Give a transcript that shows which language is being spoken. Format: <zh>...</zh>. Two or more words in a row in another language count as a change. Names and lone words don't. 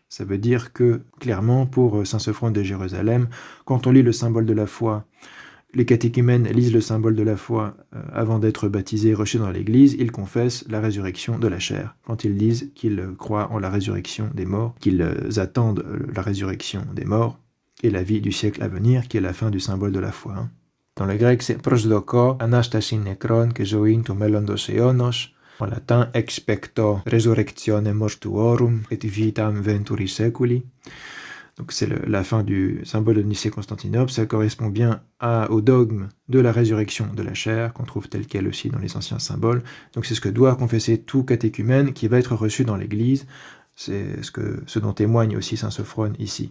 <fr>Ça veut dire que, clairement, pour saint Sophrone de Jérusalem, quand on lit le symbole de la foi, les catéchumènes lisent le symbole de la foi avant d'être baptisés et reçus dans l'Église, ils confessent la résurrection de la chair. Quand ils disent qu'ils croient en la résurrection des morts, qu'ils attendent la résurrection des morts et la vie du siècle à venir, qui est la fin du symbole de la foi. Dans le grec, c'est</fr> <el>προσδοκῶ ἀνάστασιν νεκρῶν καὶ ζωὴν τοῦ μέλλοντος αἰῶνος.</el> <fr>En latin,</fr> <la>expecto resurrectione mortuorum et vitam venturi seculi.</la> <fr>Donc c'est la fin du symbole de Nicée-Constantinople, ça correspond bien au dogme de la résurrection de la chair, qu'on trouve tel quel aussi dans les anciens symboles. Donc c'est ce que doit confesser tout catéchumène qui va être reçu dans l'Église. C'est ce dont témoigne aussi saint Sophrone ici.</fr>